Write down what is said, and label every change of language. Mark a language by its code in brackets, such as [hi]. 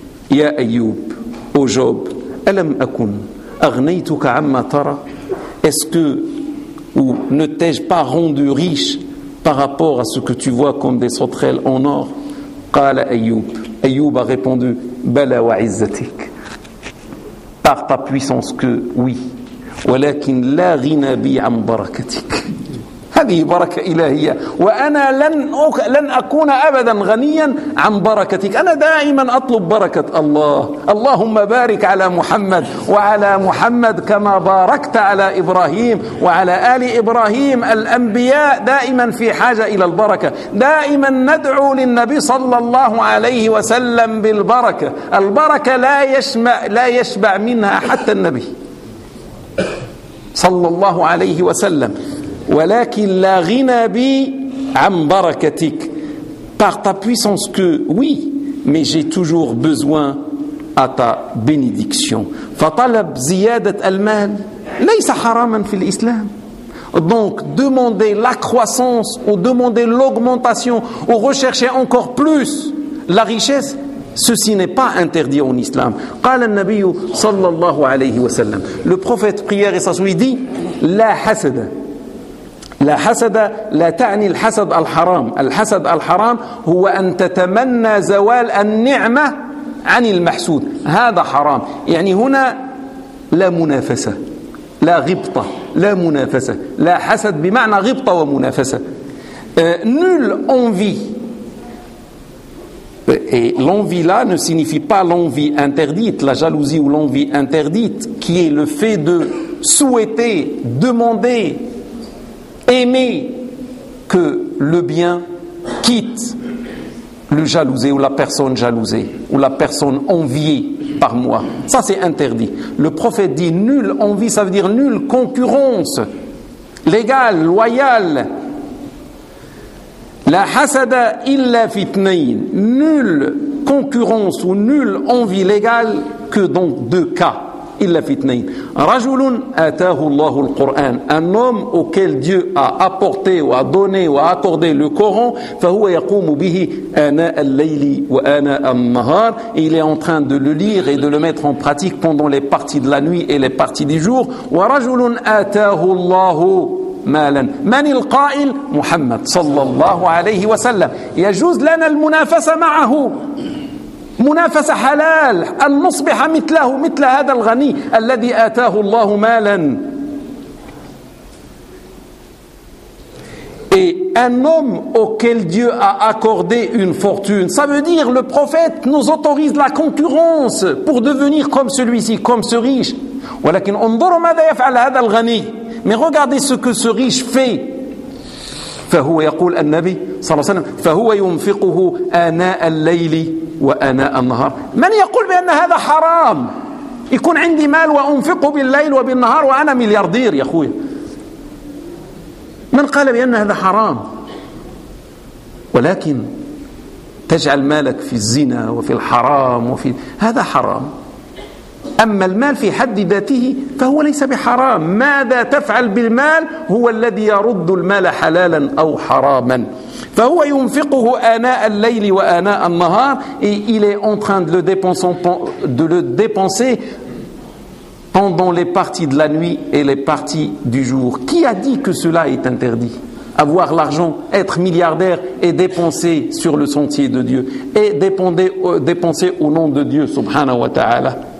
[ar] يا أيوب, [fr] ô Job, [ar] ألم أكن أغنيتك عما ترى. [fr] Est-ce que, ou ne t'ai-je pas rendu riche par rapport à ce que tu vois comme des sauterelles en or? [ar] قال أيوب. أيوب [fr] a répondu, [ar] بلا وعزتك. [fr] Par ta puissance que oui. [ar] ولكن لا غنى بي عن بركتك. هذه بركة إلهية. وأنا لن أكون أبدا غنيا عن بركتك. أنا دائما أطلب بركة الله. اللهم بارك على محمد وعلى محمد كما باركت على إبراهيم وعلى آل إبراهيم. الأنبياء دائما في حاجة إلى البركة. دائما ندعو للنبي صلى الله عليه وسلم بالبركة. البركة لا يشبع منها حتى النبي صلى الله عليه وسلم. ولكن لا غنى بي عن بركتك. [fr] Par ta puissance que oui, mais j'ai toujours besoin à ta bénédiction. [ar] فطلب زيادة المال ليس حراما في الإسلام. [fr] Donc demander la croissance ou demander l'augmentation ou rechercher encore plus la richesse, ceci n'est pas interdit en Islam. [ar] قال النبي صلى الله عليه وسلم. [fr] Le prophète prière et s'assoit dit [ar] لا حسد. لا حسد لا تعني الحسد الحرام. الحسد الحرام هو أن تتمنى زوال النعمة عن المحسود. هذا حرام. يعني هنا لا منافسة لا غبطة لا منافسة. لا حسد بمعنى غبطة ومنافسة. [fr] Nul envie. Et l'envie là ne signifie pas l'envie interdite, la jalousie ou l'envie interdite, qui est le fait de souhaiter, demander, aimer que le bien quitte le jalousé ou la personne jalousée ou la personne enviée par moi. Ça, c'est interdit. Le prophète dit nulle envie, ça veut dire nulle concurrence légale, loyale. [ar] La hasada illa fitnain. [fr] Nulle concurrence ou nulle envie légale que dans deux cas. [ar] إلا في اثنين. رجل آتاه الله القرآن. [fr] Un homme auquel Dieu a apporté ou a donné ou a accordé le Coran. [ar] فهو يقوم به آناء الليل وآناء النهار. [fr] Il est en train de le lire et de le mettre en pratique pendant les parties de la nuit et les parties du jour. [ar] ورجل آتاه الله مالا. من القائل؟ محمد صلى الله عليه وسلم. يجوز لنا المنافسة معه. منافسة حلال أن نصبح مثله مثل هذا الغني الذي آتاه الله مالا. [fr] Et un homme auquel Dieu a accordé une fortune, ça veut dire le prophète nous autorise la concurrence pour devenir comme celui-ci, comme ce riche. [ar] ولكن انظروا ماذا يفعل هذا الغني. [fr] Mais regardez ce que ce riche fait. [ar] فهو يقول النبي صلى الله عليه وسلم فهو ينفقه آناء الليل وآناء النهار. من يقول بأن هذا حرام؟ يكون عندي مال وأنفقه بالليل وبالنهار وأنا ملياردير يا أخوي. من قال بأن هذا حرام؟ ولكن تجعل مالك في الزنا وفي الحرام وفي هذا حرام. أما المال في حد ذاته فهو ليس بحرام. ماذا تفعل بالمال هو الذي يرد المال حلالا أو حراما. فهو ينفقه آناء الليل وآناء النهار. [fr] Il est en train de le dépenser pendant les parties de la nuit et les parties du jour. Qui a dit que cela est interdit? Avoir l'argent, être milliardaire et dépenser sur le sentier de Dieu et dépenser au nom de Dieu, [ar] subhanahu wa ta'ala.